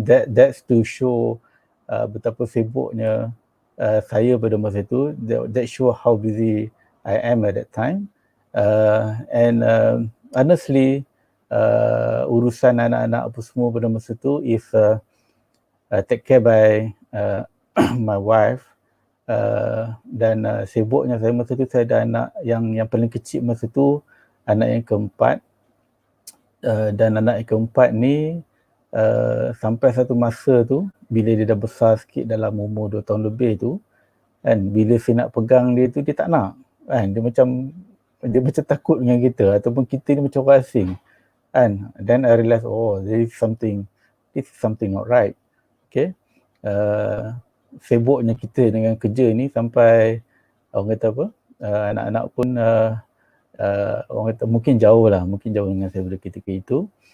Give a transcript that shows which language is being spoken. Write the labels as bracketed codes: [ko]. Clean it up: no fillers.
[en] That's to show [ms] betapa sibuknya saya pada masa itu. [en] That show how busy I am at that time. And honestly, [ms] urusan anak-anak apa semua pada masa itu [en] is take care by my wife. [ms] Dan sibuknya saya masa tu, saya ada anak yang paling kecil masa tu, anak yang keempat. Dan anak yang keempat ni sampai satu masa tu, bila dia dah besar sikit dalam umur 2 tahun lebih tu, kan, bila saya nak pegang dia tu, dia tak nak, kan, dia macam takut dengan kita, ataupun kita ni macam orang asing, kan. [en] Then I realise, oh, this is something not right. [ms] Okay, sibuknya kita dengan kerja ni sampai orang kata apa, anak-anak pun orang kata mungkin jauh dengan saya pada ketika itu.